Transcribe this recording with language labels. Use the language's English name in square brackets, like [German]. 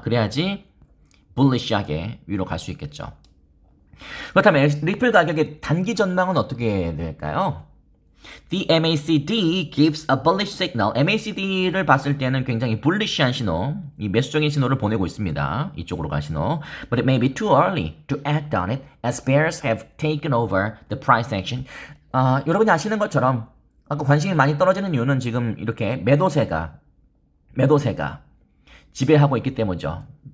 [Korean] 그래야지 bulish하게 위로 갈 수 있겠죠. 그렇다면 리플 가격의 단기 전망은 어떻게 될까요? [English] The MACD gives a bullish signal. [Korean] MACD를 봤을 때는 굉장히 bullish한 신호, 이 매수적인 신호를 보내고 있습니다. 이쪽으로 갈 신호. [English] But it may be too early to act on it as bears have taken over the price action. [Korean] 여러분이 아시는 것처럼 아까 관심이 많이 떨어지는 이유는 지금 이렇게 매도세가 지배하고 있기 때문이죠.